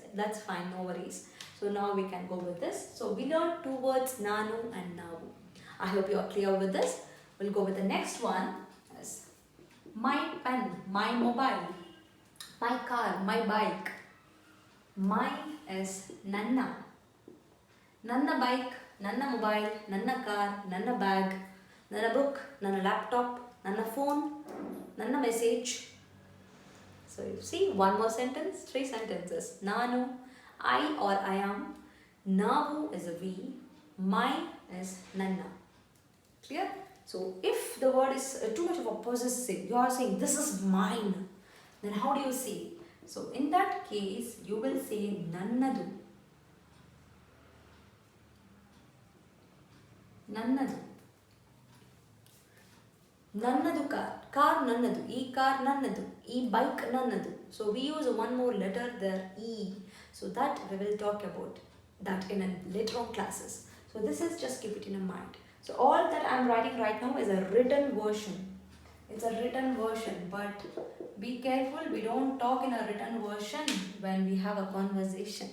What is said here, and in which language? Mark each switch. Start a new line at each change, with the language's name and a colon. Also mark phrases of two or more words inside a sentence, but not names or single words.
English: That's fine, no worries. So now we can go with this. So we learned 2 words, Nanu and Navu. I hope you are clear with this. We'll go with the next one as my pen, my mobile, my car, my bike. Mine is Nanna. Nanna bike, Nanna mobile, Nanna car, Nanna bag, Nanna book, Nanna laptop, Nanna phone, Nanna message. So you see, one more sentence, 3 sentences. Nanu, I or I am. Navu is a we. My is nanna. Clear? So if the word is too much of a possessive, you are saying this is mine, then how do you say? So in that case, you will say nannadu. Nannadu. Nannadu car. Car nannadu. E car nannadu. E bike nannadu. So we use one more letter there, E. So that we will talk about that in a later on classes. So this is just keep it in mind. So all that I am writing right now is a written version. It's a written version, but be careful, we don't talk in a written version when we have a conversation.